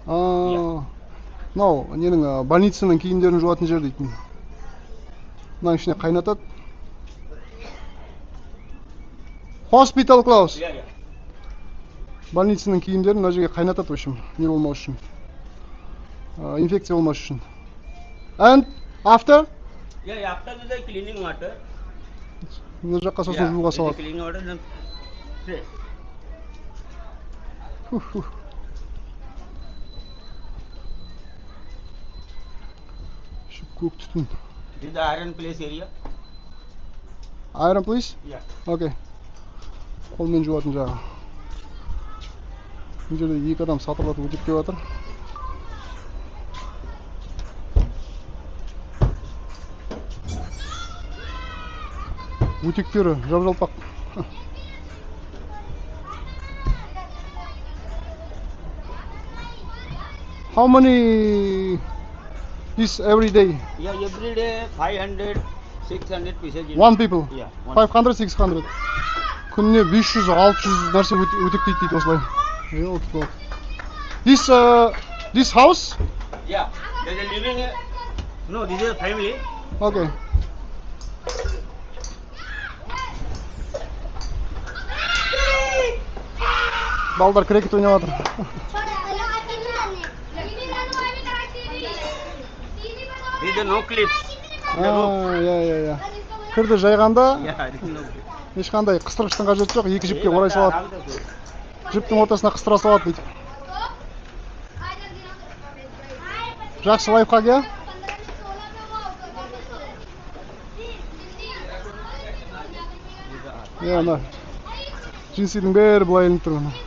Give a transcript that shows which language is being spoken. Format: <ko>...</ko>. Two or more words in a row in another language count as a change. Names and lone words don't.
<kk>Мынау ненің больницаның киімдерін жуатын жер дейтін. Мынаның ішіне қайнатады.</kk> <en>Hospital clothes. Yeah, yeah.</en> <kk>Больницаның киімдерін мына жерге қайнатады,</kk> <ru>в общем,</ru> <kk>не болмау үшін. Инфекция болмас үшін.</kk> <en>And after? Yeah, after the cleaning water.</en> <kk>Мына жаққа сосын жууға салады.</kk> <en>Cleaning water then spray.</en> <kk>Көк түтін.</kk> <en>This is the iron place area. Iron please? Yeah.</en> <kk>Окей. Қолмен жуатын жағы. Бұл жерде екі адам сатылатып өтіп келіп жатыр. Өтектері жап-жалпақ.</kk> <en>How many is every day? Yeah, every day 500, 600 pieces. One people? Yeah. 500, 600.</en> <kk>Күніне 500-600 нәрсе өтектейді дейді осылай.</kk> <en>This house? Yeah. There's a living. No, this is a family. Okay.</en> <kk>Балдар крекет ойнап жатыр.</kk> <en>This is no clips.</en> <kk>Я. Кірді жайғанда</kk> <en>Yeah, this is no clips.</en> <kk>ешқандай қыстырғыштың қажеті жоқ, екі жіпке орай салады. Жіптің ортасына қыстыра салады дейді. Жақсы лайфхак, я? Мына джинсидің бәрі былай ілініп тұр.</kk>